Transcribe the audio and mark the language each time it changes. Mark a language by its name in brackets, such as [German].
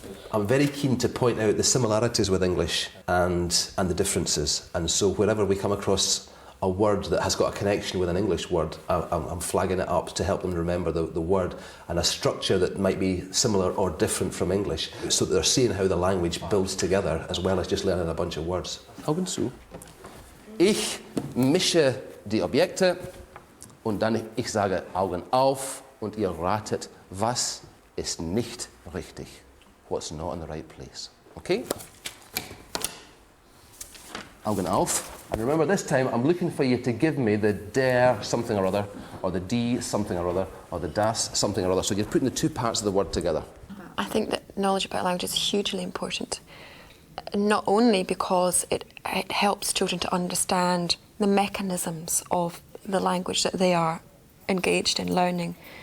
[English] I'm very keen to point out the similarities with English and the differences, and so wherever we come across a word that has got a connection with an English word, I'm flagging it up to help them remember the word and a structure that might be similar or different from English, so that they're seeing how the language builds together as well as just learning a bunch of words. [German] Augen zu. Ich mische die Objekte und dann ich sage Augen auf und ihr ratet, was ist nicht richtig. [English] What's not in the right place. Okay? [German] Augen auf. [English] And remember this time I'm looking for you to give me the der something or other, or the die something or other, or the das something or other. So you're putting the two parts of the word together. I think that knowledge about language is hugely important, not only because it helps children to understand the mechanisms of the language that they are engaged in learning.